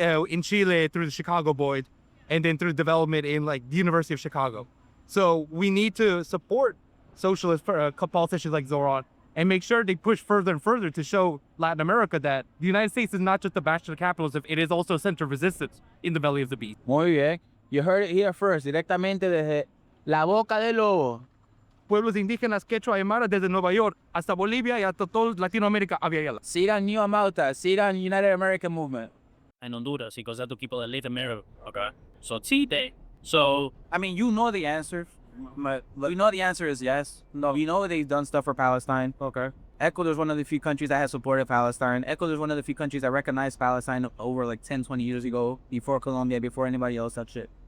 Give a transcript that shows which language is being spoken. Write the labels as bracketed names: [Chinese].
[English] In Chile, through the Chicago Boys, and then through development in like the University of Chicago. So we need to support socialist politicians like Zoran and make sure they push further and further to show Latin America that the United States is not just a bastion of capitalism, it is also a center of resistance in the belly of the beast. [Spanish] Muy bien. [English] You heard it here first, [Spanish] directamente desde la boca del lobo. Pueblos indígenas quechua aymara desde Nueva York hasta Bolivia y hasta toda Latinoamérica había. Sigan New Amauta, sigan United American Movement. [English] And Honduras, because that's the people that live in America. Okay. So today, so I mean, you know the answer. But you know the answer is yes. No, you know they've done stuff for Palestine. Okay. Ecuador is one of the few countries that has supported Palestine. Ecuador is one of the few countries that recognized Palestine over like 10, 20 years ago, before Colombia, before anybody else, that shit.